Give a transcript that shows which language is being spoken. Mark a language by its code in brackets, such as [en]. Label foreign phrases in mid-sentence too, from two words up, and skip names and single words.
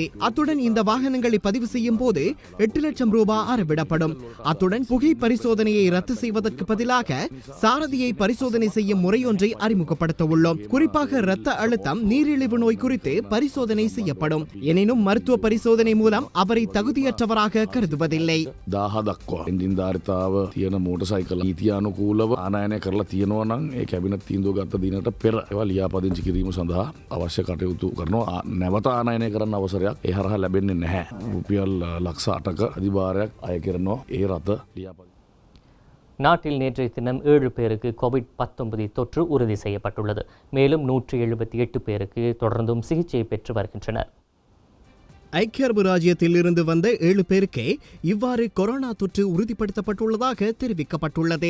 [ta] அத்துடன் இந்த வாகனங்களை பதிவு செய்யும் போது 8 லட்சம் ரூபாய் அறவிடப்படும். அத்துடன் புகை பரிசோதனையை ரத்து செய்வதற்கு பதிலாக சாரதியை பரிசோதனை செய்யும் முறையொன்றை அறிமுகப்படுத்த உள்ளோம். குறிப்பாக இரத்த அழுத்தம், நீரிழிவு நோய் குறித்து பரிசோதனை செய்யப்படும். எனினும் மருத்துவ பரிசோதனை மூலம் அவரை தகுதியற்றவராக கருதுவதில்லை. [si] 1000 දක්වා එන්ජින් ධාරිතාව තියෙන මෝටර් සයිකල් නීතියානුකූලව ආනයනය කරලා තියෙනවා නම් ඒ කැබිනට් තීන්දුව ගත්ත දිනට පෙර ඒවා ලියාපදිංචි කිරීම සඳහා අවශ්‍ය කටයුතු කරනවා. නැවත ආනයනය කරන්න අවසරයක් ඒ හරහා ලැබෙන්නේ නැහැ. රුපියල් ලක්ෂ 8ක අධිභාරයක් අය කරනවා ඒ රථ ලියාපදිංචි. [ta] நாட்டில் நேற்றைய தினம் 7 பேருக்கு COVID-19 தொற்று உறுதி செய்யப்பட்டுள்ளது. மேலும் 178 பேருக்கு தொடர்ந்தும் சிகிச்சை பெற்று வருகின்றனர். ஐக்கிய அரபு ராஜ்யத்தில் இருந்து வந்த 7 பேருக்கே இவ்வாறு கொரோனா தொற்று உறுதிப்படுத்தப்பட்டுள்ளதாக தெரிவிக்கப்பட்டுள்ளது.